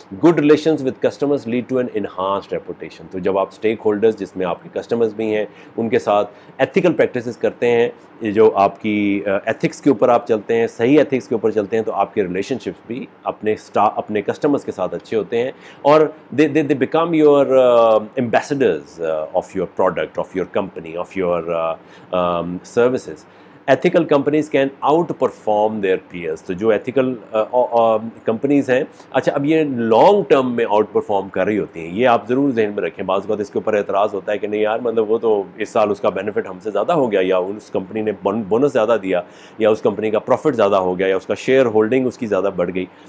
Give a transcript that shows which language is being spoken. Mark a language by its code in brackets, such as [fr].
[en] Good relations with customers lead to an enhanced reputation. [ur] تو جب آپ اسٹیک ہولڈرز جس میں آپ کے کسٹمرز بھی ہیں ان کے ساتھ ایتھیکل پریکٹسز کرتے ہیں، جو آپ کی ایتھکس کے اوپر آپ چلتے ہیں، صحیح ایتھکس کے اوپر چلتے ہیں، تو آپ کے ریلیشن شپس بھی اپنے کسٹمرز کے ساتھ اچھے ہوتے ہیں، اور [en] They become your ambassadors of your product, of your company, of your services. Ethical companies can outperform their peers. [ur] تو جو ایتھیکل کمپنیز ہیں، اچھا اب یہ لانگ ٹرم میں آؤٹ پرفارم کر رہی ہوتی ہیں، یہ آپ ضرور ذہن میں رکھیں. بعض اوقات اس کے اوپر اعتراض ہوتا ہے کہ نہیں یار، مطلب وہ تو اس سال اس کا بینیفٹ ہم سے زیادہ ہو گیا، یا اس کمپنی نے بونس زیادہ دیا، یا اس کمپنی کا پروفٹ زیادہ ہو گیا، یا اس کا شیئر ہولڈنگ اس کی زیادہ بڑھ گئی.